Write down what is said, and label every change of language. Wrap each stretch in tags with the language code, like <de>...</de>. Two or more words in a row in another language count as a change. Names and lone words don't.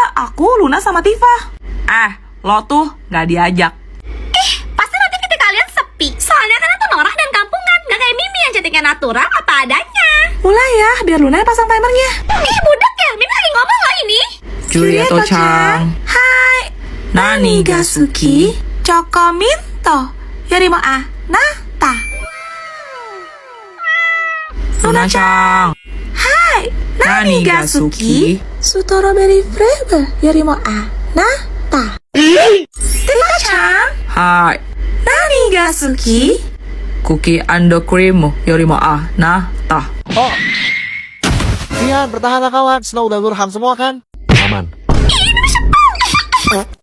<id>Aku, Luna, sama Tifa. Lo tuh gak diajak. Pasti nanti titik kalian sepi. Soalnya kan itu norak dan kampungan. Gak kayak Mimi yang cantiknya natural apa adanya. Mulai ya, biar Luna yang pasang timernya. Budak ya, Mimi lagi ngomong loh ini.</id> <ja>ジュリエットちゃん。はい。何が好き. チョコミント。よりもあなた. ルナちゃん。はい. 何が好き.</ja> <en>Strawberry flavor.</en> <ja>よりもあなた。ティファちゃん。はい. 何が好き.</ja> <en>Cookie and cream.</en> <ja>よりもあなた.</ja> <id>Rian, bertahanlah kawan. Snow dan Lurham semua kan? Aman.</id>